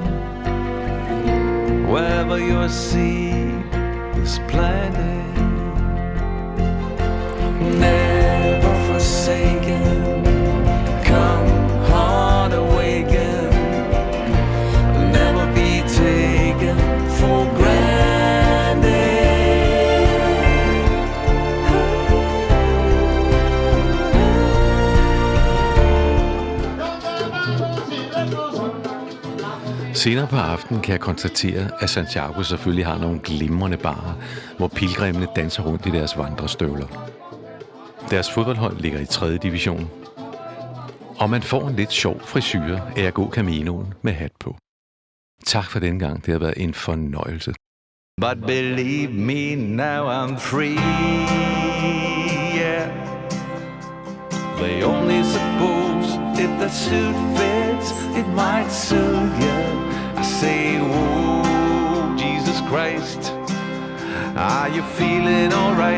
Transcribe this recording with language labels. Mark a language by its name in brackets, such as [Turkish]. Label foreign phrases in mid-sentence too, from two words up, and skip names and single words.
[English] Wherever your seed is planted, never forsaken, come heart awaken, never be taken for granted. [Danish] Senere på aftenen kan jeg konstatere, at Santiago selvfølgelig har nogle glimrende barer, hvor pilgrimene danser rundt i deres vandrestøvler. Deres fodboldhold ligger i 3. division, og man får en lidt sjov frisyre af at gå Caminoen med hat på. Tak for den gang, det har været en fornøjelse. [English] But believe me, now I'm free, yeah. They only suppose if the suit fits, it might suit you. I say, whoa, Jesus Christ, are you feeling alright?